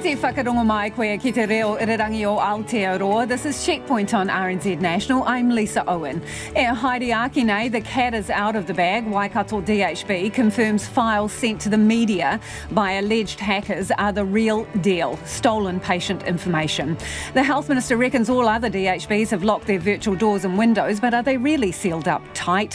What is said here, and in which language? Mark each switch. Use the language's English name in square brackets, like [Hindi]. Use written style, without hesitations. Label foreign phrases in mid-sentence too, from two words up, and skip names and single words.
[Māori] Whakarongo mai koe ki te reo irirangi o Aotearoa. [English] This is Checkpoint on RNZ National. I'm Lisa Owen. [Māori] E haere ake nei, [English] the cat is out of the bag. Waikato DHB confirms files sent to the media by alleged hackers are the real deal. Stolen patient information. The Health Minister reckons all other DHBs have locked their virtual doors and windows, but are they really sealed up tight?